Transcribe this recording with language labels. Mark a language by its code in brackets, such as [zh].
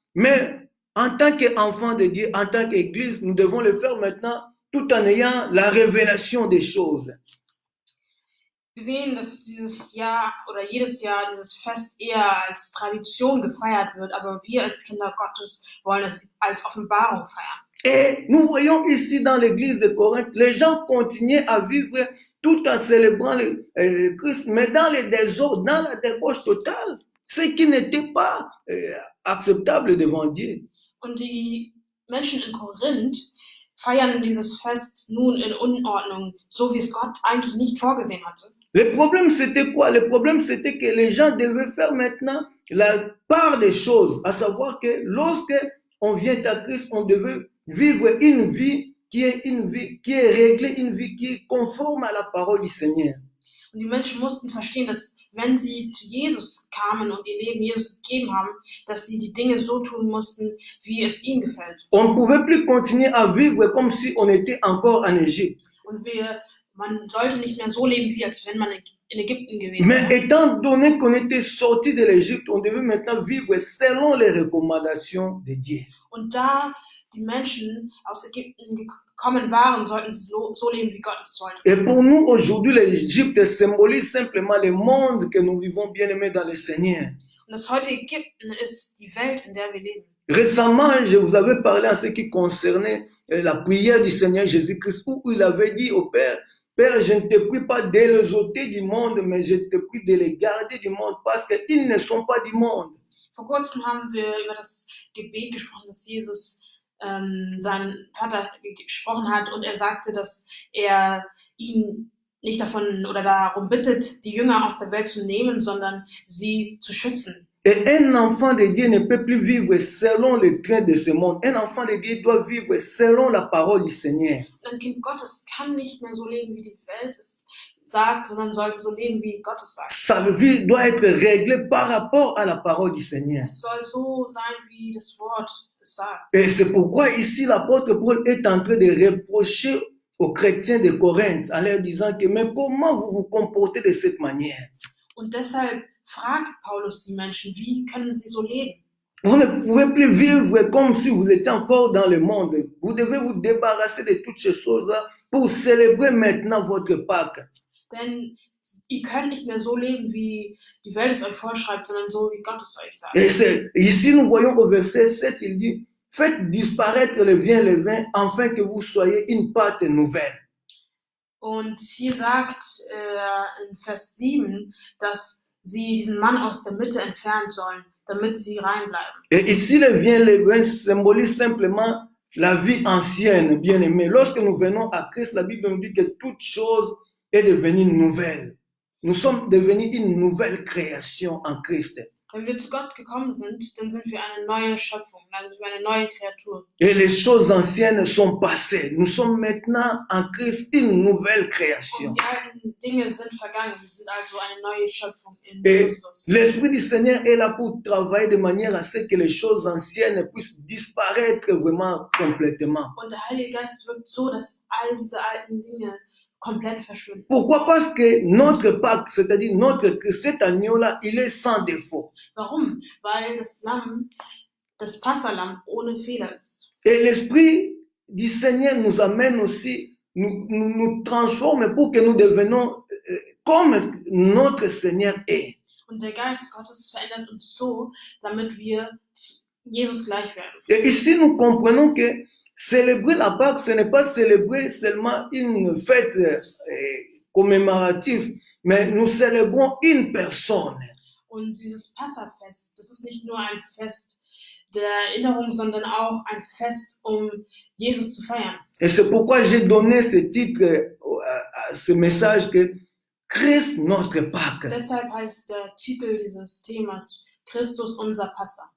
[fr] Mais en tant qu'enfant de Dieu, en tant qu'Église, nous devons le faire maintenant tout en ayant la révélation des choses. [de] Wir sehen, dass dieses Jahr oder jedes Jahr dieses Fest eher als Tradition gefeiert wird, aber wir als Kinder Gottes wollen es als Offenbarung feiern. [fr] Et nous voyons ici dans l'église de Corinthe, les gens continuaient à vivre tout en célébrant le Christ, mais dans le désordre, dans la débauche totale, ce qui n'était pas acceptable devant Dieu. [de] Und die Menschen in Korinth feiern dieses Fest nun in Unordnung, so wie es Gott eigentlich nicht vorgesehen hatte. [fr] Le problème, c'était quoi? Le problème, c'était que les gens devaient faire maintenant la part des choses, à savoir que lorsque on vient à Christ, on devait vivre une vie qui est réglée, une vie qui est conforme à la parole du Seigneur. [de] Und die Menschen mussten verstehen, dass wenn sie zu Jesus kamen und ihr Leben Jesus gegeben haben, dass sie die Dinge so tun mussten, wie es ihm gefällt. [fr] On ne pouvait plus continuer à vivre comme si on était encore en Égypte. [de] Und man sollte nicht mehr so leben, wie als wenn man in Ägypten gewesen [fr] Mais [de] wäre. [fr] étant donné qu'on était sorti de l'Égypte, on devait maintenant vivre selon les recommandations de Dieu. [de] Und da die Menschen aus Ägypten gekommen waren, sollten sie so leben, wie Gott es wollte. [fr] Et pour nous, aujourd'hui, l'Égypte symbolise simplement le monde que nous vivons bien aimés dans le Seigneur. [de] Und das heutige Ägypten ist die Welt, in der wir leben. [fr] Récemment, je vous avais parlé en ce qui concernait la prière du Seigneur Jésus-Christ, où il avait dit au Père, Père, je ne te prie pas de les ôter du monde, mais je te prie de les garder du monde, parce qu'ils ne sont pas du monde. [de] Vor kurzem haben wir über das Gebet gesprochen, das Jesus seinen Vater gesprochen hat, und er sagte, dass er ihn nicht davon oder darum bittet, die Jünger aus der Welt zu nehmen, sondern sie zu schützen. [fr] Et un enfant de Dieu ne peut plus vivre selon les traits de ce monde. Un enfant de Dieu doit vivre selon la parole du Seigneur. [de] Ein Kind Gottes kann nicht mehr so leben, wie die Welt es sagt, sondern sollte so leben, wie Gott es sagt. [fr] Sa vie doit être réglée par rapport à la parole du Seigneur. [de] Es soll so sein, wie das Wort es sagt. [fr] Et c'est pourquoi ici l'apôtre Paul est en train de reprocher aux chrétiens de Corinthe en leur disant que mais comment vous vous comportez de cette manière? [de] Und deshalb fragt Paulus die Menschen, wie können sie so leben? [fr] Vous ne pouvez plus vivre comme si vous étiez encore dans le monde. Vous devez vous débarrasser de toutes ces choses-là pour célébrer maintenant votre Pâques. [de] Denn ihr könnt nicht mehr so leben, wie die Welt es euch vorschreibt, sondern so, wie Gott es euch sagt. [fr] Et ici, nous voyons au verset 7, il dit, faites disparaître le bien et le vin, afin que vous soyez une Pâque nouvelle. [de] Und hier sagt in Vers 7, dass sie diesen Mann aus der Mitte entfernen sollen, damit sie rein bleiben. [fr] Et ici, le bien et le vin symbolise simplement la vie ancienne, bien aimée. Lorsque nous venons à Christ, la Bible nous dit que toute chose est devenue nouvelle. Nous sommes devenus une nouvelle création en Christ. [de] Wenn wir zu Gott gekommen sind, dann sind wir eine neue Schöpfung, also sind wir eine neue Kreatur. [fr] Et les choses anciennes sont passées. Nous sommes maintenant en Christ une nouvelle création. [de] Und die alten Dinge sind vergangen, wir sind also eine neue Schöpfung in [fr] Et [de] Christus. [fr] l'Esprit du Seigneur est là pour travailler de manière à ce que les choses anciennes puissent disparaître vraiment complètement. [de] Und der Heilige Geist wirkt so, dass all diese alten Dinge komplett verschwinden. [fr] Pourquoi? Parce que notre Pâques, c'est-à-dire cet agneau-là, il est sans défaut. [de] Warum? Weil das Lamm, das Passalamm ohne Fehler ist. [fr] Et l'Esprit du Seigneur nous amène aussi, nous transforme pour que nous devenions comme notre Seigneur est. [de] Und der Geist Gottes verändert uns so, damit wir Jesus gleich werden. [fr] Et ici, nous comprenons que célébrer la Pâque, ce n'est pas célébrer seulement une fête commémorative, mais nous célébrons une personne. [de] Und dieses Passafest, das ist nicht nur ein Fest der Erinnerung, sondern auch ein Fest, um Jesus zu feiern. [fr] Et c'est pourquoi j'ai donné ce titre à ce message que Christ notre Pâque. [de] Deshalb heißt der Titel dieses Themas Christus unser Passa.